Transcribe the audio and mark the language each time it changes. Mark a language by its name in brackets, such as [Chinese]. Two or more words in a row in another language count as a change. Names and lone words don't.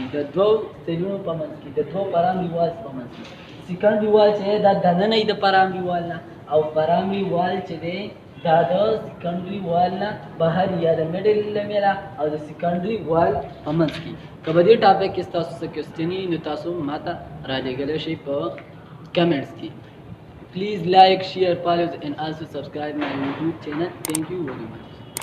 [Pashto] د دوه سیلونو په منځ کې د دوه [English] primary walls [Pashto] په منځ کې [English] secondary wall [Pashto] چې دا دننه یې د [English] primary wall [Pashto] نه او [English] primary wall [Pashto] چې دی دا د [English] secondary wall [Pashto] نه بهر یا د [English] middle lamella [Pashto] او د [English] secondary wall [Pashto] په منځ کې که په دې ټاپک کې ستاسو څه کوېسچن وي نو تاسو ماته رالیږلی شئ په comments ki. [English] Please like, share, follow and also subscribe my YouTube channel. Thank you very much.